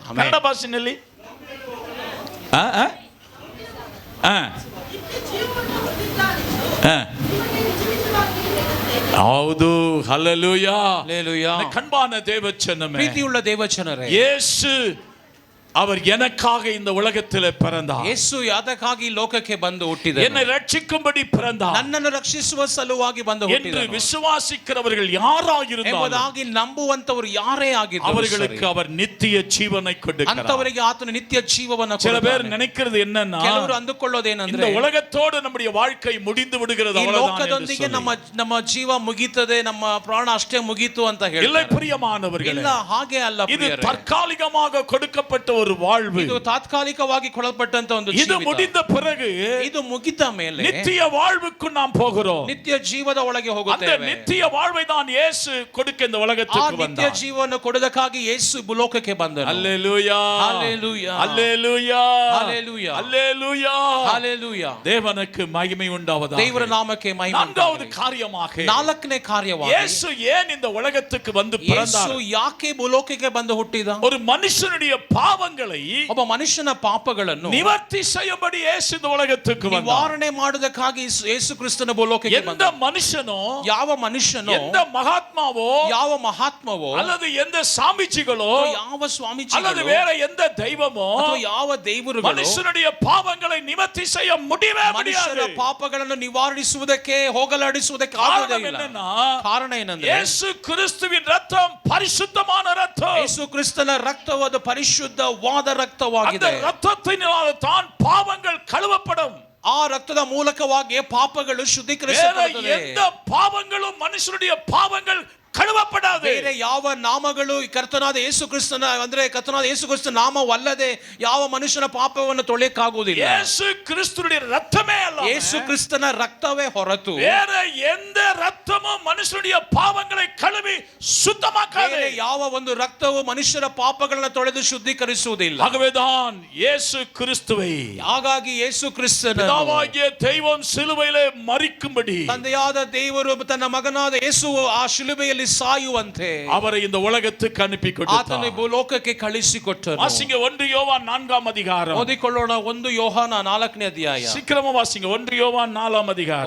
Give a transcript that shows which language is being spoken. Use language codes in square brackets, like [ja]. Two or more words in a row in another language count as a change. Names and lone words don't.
[kn] ಕನ್ನಡ ಭಾಷೆಯಲ್ಲಿ ಹೌದು, ಹಲ್ಲೆಲೂಯಾ, ಹಲ್ಲೆಲೂಯಾ. ಕಣ್ಬಾನ ದೇವಚನಮೇ, ಪ್ರೀತಿಯುಳ್ಳ ದೇವಜನರೇ, [ta] ಯೇಸು அவர் எனக்காக இந்த உலகத்திலே பிறந்தார். [kn] ಯೇಸು ಯಾದಕ್ಕಾಗಿ ಲೋಕಕ್ಕೆ ಬಂದು ಹುಟ್ಟಿದನು, [ta] என்னை ரட்சிக்கும்படி பிறந்தார். [kn] ನನ್ನನ್ನು ರಕ್ಷಿಸುವ ಸಲುವಾಗಿ ಬಂದು [ta] என்று [kn] ಹುಟ್ಟಿದನು [ta] விசுவாசிக்கிறவர்கள் யாராயிருந்தாலும் [kn] ಎಂಬುದಾಗಿ ನಂಬುವಂತವರು ಯಾರೇ ಆಗಿದ್ದರು [ta] அவர்களுக்கு அவர் நித்திய ஜீவனை கொடுக்கிறார். [kn] ಅಂತವರಿಗೆ ಆತನು ನಿತ್ಯ ಜೀವವನ್ನು [ta] சில பேர் [kn] ಕೊಡುತ್ತಾನೆ. [ta] நினைக்கிறது என்னன்னா, [kn] ಕೆಲವರು [ta] இந்த [kn] ಅಂದುಕೊಳ್ಳೋದೇನೆಂದ್ರೆ, [ta] உலகத்தோடு நம்முடைய வாழ்க்கை முடிந்து விடுகிறது [kn] ಈ [ta] அவ்வளவுதான் என்று [kn] ಲೋಕದೊಂದಿಗೆ [ta] சொல்லி. [kn] ನಮ್ಮ ಜೀವ ಮುಗೀತದೆ, ನಮ್ಮ ಪ್ರಾಣ ಅಷ್ಟೇ ಮುಗೀತು ಅಂತ [ta] இல்லை [kn] ಹೇಳ್ತಾರೆ. [ta] பிரியமானவர்களே, [kn] ಇಲ್ಲ, ಹಾಗೆ ಅಲ್ಲ [ta] இது [kn] ಪ್ರಿಯರೇ. [ta] தற்காலிகமாக கொடுக்கப்பட்ட ஒரு வாழ்வு. [kn] ಇದು ತಾತ್ಕಾಲಿಕವಾಗಿ ಕೊಡಲ್ಪಟ್ಟಂತ ಒಂದು [ta] இது [kn] ಜೀವಿತ. [ta] முடிந்த பிறகு [kn] ಇದು ಮುಗಿದ ಮೇಲೆ [ta] நித்திய வாழ்வுக்கு நாம் போகிறோம். [kn] ನಿತ್ಯ ಜೀವದ ಒಳಗೆ [ta] அந்த [kn] ಹೋಗುತ್ತೇವೆ. [ta] நித்திய வாழ்வை தான் இயேசு கொடுக்க இந்த [kn] ಆ [ta] உலகத்துக்கு [kn] ನಿತ್ಯ [ta] வந்தார். [kn] ಜೀವವನ್ನು ಕೊಡುವುದಕ್ಕಾಗಿ ಯೇಸು ಭೂಲೋಕಕ್ಕೆ ಬಂದನು. [ta] அல்லேலூயா, ஹalleluya, அல்லேலூயா, ஹalleluya, அல்லேலூயா, ஹalleluya. தேவனுக்கு மகிமை உண்டாவதாக. [kn] ದೇವರ ನಾಮಕ್ಕೆ ಮಹಿಮೆ [ta] நான்காவது [kn] ಉಂಟಾಗಲಿ. [ta] காரியமாக [kn] ನಾಲ್ಕನೇ ಕಾರ್ಯವಾಗಿ [ta] இயேசு ஏன் இந்த உலகத்துக்கு வந்து [kn] ಯೇಸು [ta] பிறந்தார்? [kn] ಯಾಕೆ ಭೂಲೋಕಕ್ಕೆ ಬಂದು ಹುಟ್ಟಿದ? [ta] ஒரு மனுஷனுடைய பாவங்களை [kn] ಒಬ್ಬ ಮನುಷ್ಯನ ಪಾಪಗಳನ್ನು [ta] நிவர்த்தி செய்யும்படி இயேசு இந்த உலகத்துக்கு வந்தார். [kn] ನಿವಾರಣೆ ಮಾಡುವುದಕ್ಕಾಗಿ ಯೇಸು ಕ್ರಿಸ್ತನ ಭೂಲೋಕಕ್ಕೆ [ta] எந்த [kn] ಬಂದ. [ta] மனுஷனோ, [kn] ಯಾವ ಮನುಷ್ಯನೋ, [ta] எந்த மகாத்மாவோ, [kn] ಯಾವ ಮಹಾತ್ಮವೋ, [ta] அல்லது எந்த சாமிச்சிகளோ, [kn] ಯಾವ [ta] அல்லது [kn] ಸ್ವಾಮೀಜಿಗಳೋ, [ta] வேற எந்த தெய்வமோ [kn] ಅಥವಾ ಯಾವ ದೇವರುಗಳು [ta] மனுஷனுடைய பாவங்களை நிவர்த்தி செய்ய முடியவே [kn] ಮನುಷ್ಯನ [ta] முடியாது. [kn] ಪಾಪಗಳನ್ನು ನಿವಾರಿಸುವುದಕ್ಕೆ ಹೋಗಲಾಡಿಸುವುದಕ್ಕೆ [ta] காரணம் [kn] ಆಗುವುದೇ ಇಲ್ಲ. [ta] என்னன்னா, [kn] ಕಾರಣ ಏನಂದ್ರೆ [ta] இயேசு கிறிஸ்துவின் ரத்தம் பரிசுத்தமான ரத்தம். [kn] ಯೇಸು ಕ್ರಿಸ್ತನ ರಕ್ತವಾದ ಪರಿಶುದ್ಧವಾದ [ta] அந்த [kn] ರಕ್ತವಾಗಿದೆ. [ta] ரத்தத்தினால் தான் பாவங்கள் கழுவப்படும். [kn] ಆ ರಕ್ತದ ಮೂಲಕವಾಗಿ ಪಾಪಗಳು [ta] வேற [kn] ಶುದ್ಧೀಕರಿಸಲ್ಪಡುತ್ತದೆ. [ta] எந்த பாவங்களும் மனுஷனுடைய பாவங்கள் கழுவப்படாது. [kn] ಬೇರೆ ಯಾವ ನಾಮಗಳು ಕರ್ತನಾದ ಯೇಸು ಕ್ರಿಸ್ತನ ಅಂದ್ರೆ ಕರ್ತನಾದ ಯೇಸು ಕ್ರಿಸ್ತನ ನಾಮವಲ್ಲದೆ ಯಾವ ಮನುಷ್ಯನ ಪಾಪವನ್ನು ತೊಳೆಯಕ್ಕಾಗುವುದಿಲ್ಲ. [ta] இயேசு கிறிஸ்துவின் ரத்தமே அல்ல. [kn] ಯೇಸು ಕ್ರಿಸ್ತನ ರಕ್ತವೇ ಹೊರತು [ta] வேற எந்த ரத்தமும் மனுஷனுடைய பாவங்களை கழுவி சுத்தமாக்காது. [kn] ಬೇರೆ ಯಾವ ಒಂದು ರಕ್ತವು ಮನುಷ್ಯರ ಪಾಪಗಳನ್ನು ತೊಳೆದು ಶುದ್ಧೀಕರಿಸುವುದಿಲ್ಲ. [ta] ஆகவேதான் இயேசு கிறிஸ்துவை [kn] ಹಾಗಾಗಿ ಯೇಸು ಕ್ರಿಸ್ತನ [ta] பிதாவாகிய தெய்வம் சிலுவையிலே மரிக்கும்படி [kn] ತಂದೆಯಾದ ದೇವರು ತನ್ನ ಮಗನಾದ ಯೇಸು ಆ ಶಿಲುಬೆಯಲ್ಲಿ ಸಾಯುವಂತೆ [ta] அவரை இந்த உலகத்துக்கு அனுப்பி [kn] ಆತನ [ta] கொடுத்தார். [kn] ಭೂಲೋಕಕ್ಕೆ ಕಳಿಸಿಕೊಟ್ಟನು. [ta] வாசிங்க 1 யோவான் 4ஆம் அதிகாரம். [kn] ಓದಿಕೊಳ್ಳೋಣ 1 ಯೋಹಾನ 4ನೇ ಅಧ್ಯಾಯ. [ta] சீக்கிரமா வாசிங்க 1 யோவான் 4ஆம் அதிகாரம்.